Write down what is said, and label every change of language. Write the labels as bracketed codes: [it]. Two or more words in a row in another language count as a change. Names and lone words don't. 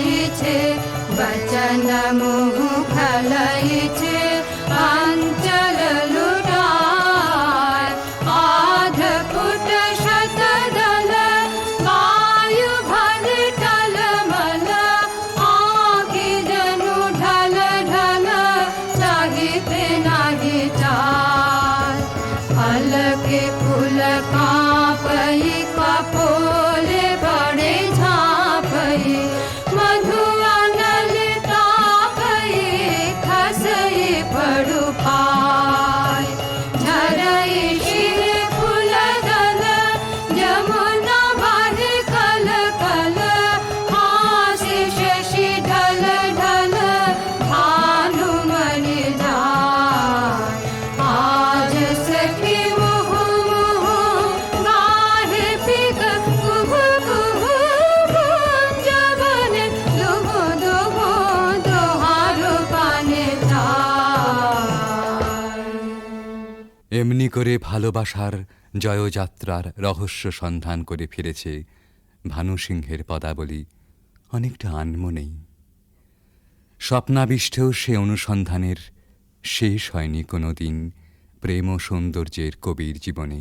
[mai] छे वचन मुह खलय छे अंचल लुटाय आध फुट शतदल वायु भर टलमल आगे जनु ढल ढल चाहिते नाही चाल अलके फूल कांपई कपोले बड़े झांपई मधु अनल तापई खसई पड़ु पाय झरई शिर फूल दल जमुना भर कल कल हासि शशि ढल ढल भानुमणि जाय आज सखी मुह मुह गाहे पिक कुहु कुहु कुंज बने दुहु दुहु दुहारु पाने चाय। [bn] এমনি করে ভালোবাসার জয়যাত্রার রহস্য সন্ধান করে ফিরেছে ভানুসিংহের পদাবলী অনেকটা আনমনেই। স্বপ্নাবিষ্টেও সে অনুসন্ধানের শেষ হয়নি কোনো দিন প্রেম ও সৌন্দর্যের কবির জীবনে।